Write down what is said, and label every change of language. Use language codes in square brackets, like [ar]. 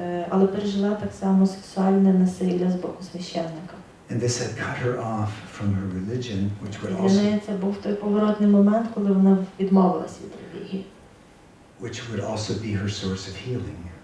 [uk] Але пережила так само сексуальне насилля з боку священника. [en] And this had cut her off from her religion, which [uk] Для неї це був той поворотний момент, коли вона відмовилась від релігії. [en] Which would also be her source of healing.